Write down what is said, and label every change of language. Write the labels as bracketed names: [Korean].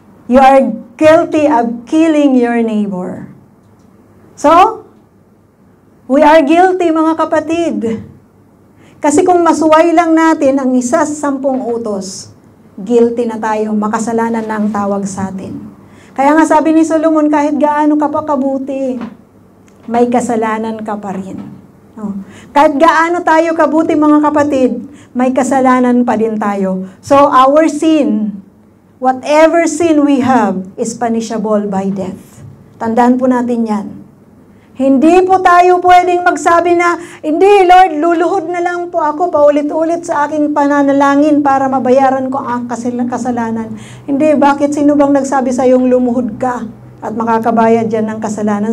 [English] You are guilty of killing your neighbor. So, We are guilty, [Filipino] mga kapatid. Kasi kung masuway lang natin ang isa sa 10 utos, guilty na tayo, makasalanan na ang tawag sa atin. Kaya nga sabi ni Solomon, kahit gaano ka pa kabuti, may kasalanan ka pa rin. No? Kahit gaano tayo kabuti, mga kapatid, may kasalanan pa din tayo. [English] So our sin, whatever sin we have, is punishable by death. [Filipino] Tandaan po natin yan. Hindi po tayo pwedeng magsabi na, hindi Lord, luluhod na lang po ako paulit-ulit sa aking pananalangin para mabayaran ko ang kasalanan. Hindi, bakit sino bang nagsabi sa iyong lumuhod ka at makakabayad yan ng kasalanan?